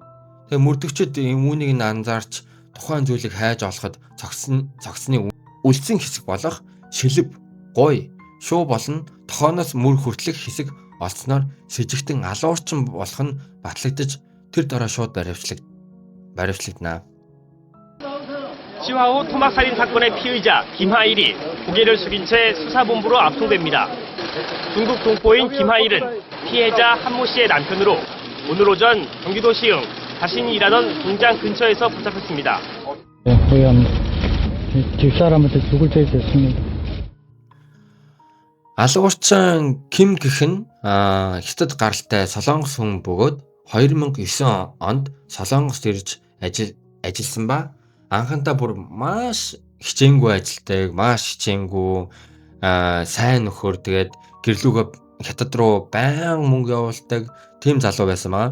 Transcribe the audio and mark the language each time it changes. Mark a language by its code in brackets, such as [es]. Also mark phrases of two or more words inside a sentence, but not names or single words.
[mn] Тэгээ мөрдөгчд үүнийг анзаарч тухайн зүйлийг хайж олоход цогцны үлдсэн хэсэг болох шилб, гуй, шуу болон тохооноос мөр хүртэлх хэсэг олцсноор сэжигтэн алуурчин болох нь батлагдаж тэр дараа шууд баривчлагдана. [ko] 시화호 토막살인 사건의 피의자 김하일이 고개를 숙인 채 수사본부로 압송됩니다. 중국 동포인 김하일은 피해자 한모 씨의 남편으로 오늘 오전 경기도 시흥 자신이 일하던 공장 근처에서 붙잡혔습니다. 거의 한 집사람한테 죽을 때 됐습니다. [mn] Алуурчин Ким гэх нь хятад гаралтай солонгос хүн бөгөөд 2009 онд солонгост ирж ажилласан ба анхандаа бүр маш хичээнгүй ажилтдаг, маш хичээнгүй сайн нөхөр, тэгээд гэрлүүгөө хятад руу баян мөнгө явуулдаг тийм залуу байсан байгаа.